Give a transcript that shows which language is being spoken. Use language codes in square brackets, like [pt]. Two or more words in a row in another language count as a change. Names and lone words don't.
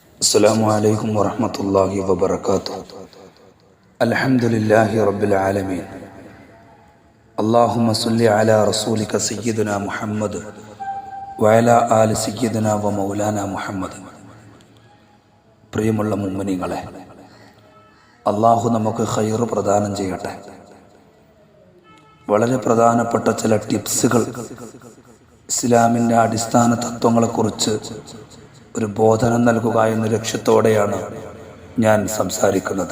[ar] السلام عليكم ورحمة الله وبركاته. الحمد لله رب العالمين. اللهم صل على رسولك سيدنا محمد وعلى آل سيدنا ومولانا محمد. [ml] പ്രിയമുള്ള മുഅ്മിനീങ്ങളെ, അള്ളാഹു നമുക്ക് ഖൈർ പ്രദാനം ചെയ്യട്ടെ. വളരെ പ്രധാനപ്പെട്ട ചില ടിപ്സുകൾ, ഇസ്ലാമിൻ്റെ അടിസ്ഥാന തത്വങ്ങളെക്കുറിച്ച് ഒരു ബോധനം നൽകുക എന്ന ലക്ഷ്യത്തോടെയാണ് ഞാൻ സംസാരിക്കുന്നത്.